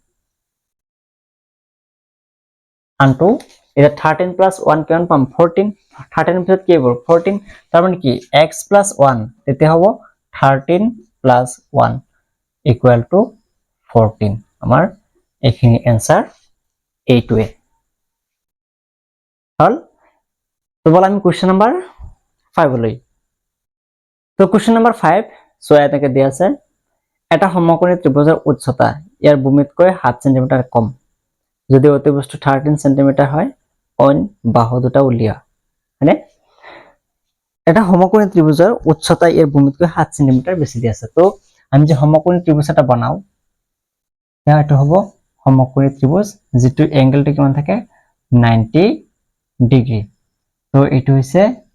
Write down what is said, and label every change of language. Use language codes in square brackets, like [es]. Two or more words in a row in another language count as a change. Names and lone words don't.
[as] আনটো এটা 13 প্লাস 1 কিমান পাম 14, 13 এর ভিতৰত কি হ'ব 14, তাৰ মানে কি x প্লাস 1 তেতিয়া হ'ব 13 প্লাস 1 [en] equal to [as] 14। আমাৰ এইখিনি आंसर এইটোৱে হল। তো বল আমি [en] question number [as] 5 লৈ। তো [en] question number [as] 5 সো এটাকে দিয়া আছে, এটা সমকোণী ত্ৰিভুজৰ উচ্চতা ইয়াৰ ভূমিতকৈ 7 সেন্টিমিটাৰ কম। যদি অতি বস্তু 13 সেন্টিমিটাৰ হয় অইন বাহু দুটা উলিওৱা হয়নে এটা সমকোণী ত্ৰিভুজৰ উচ্চতা ইয়াৰ ভূমিতকৈ 7 সেন্টিমিটাৰ বেছি দিয়া আছে তো আমি যে সমকোণী ত্ৰিভুজ এটা বনাও এটা হ'ব সমকোণী ত্ৰিভুজ যেটো এংগলটো কিমান থাকে 90 ডিগ্ৰী তো এটো হৈছে